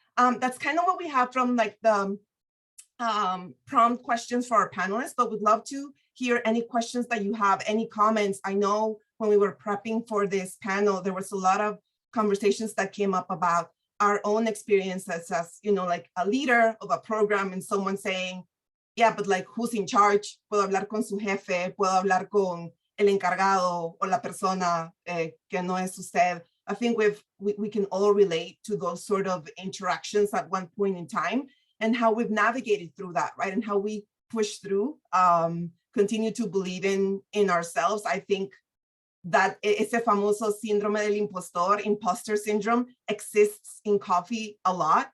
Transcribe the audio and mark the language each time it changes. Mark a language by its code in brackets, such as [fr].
[en] That's kind of what we have from like the prompt questions for our panelists, but we'd love to hear any questions that you have, any comments. I know when we were prepping for this panel, there was a lot of conversations that came up about our own experiences as, you know, like a leader of a program and someone saying, yeah, but like who's in charge? [es] Puedo hablar con su jefe, puedo hablar con el encargado o la persona que no es usted. [en] I think we can all relate to those sort of interactions at one point in time and how we've navigated through that, right? And how we push through, continue to believe in ourselves. I think that [es] ese famoso síndrome del impostor [en] syndrome exists in coffee a lot.